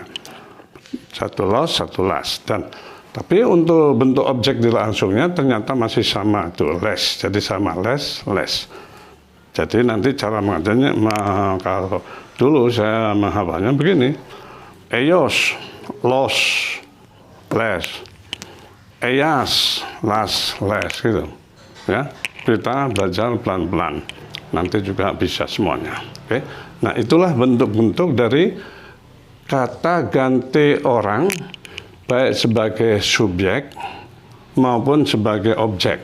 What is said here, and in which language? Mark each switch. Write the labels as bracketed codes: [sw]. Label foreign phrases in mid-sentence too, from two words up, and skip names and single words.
[id] Satu los, satu las. Tapi untuk bentuk objek di langsungnya ternyata masih sama tuh, les. Jadi sama [es] les, les. [id] Jadi nanti cara mengajanya, kalau dulu saya menghafalnya begini. [es] Eyos, los, les. Eyas, las, les, [id] gitu. Ya, kita belajar pelan-pelan. Nanti juga bisa semuanya. Oke. Nah, itulah bentuk-bentuk dari kata ganti orang, baik sebagai subjek maupun sebagai objek.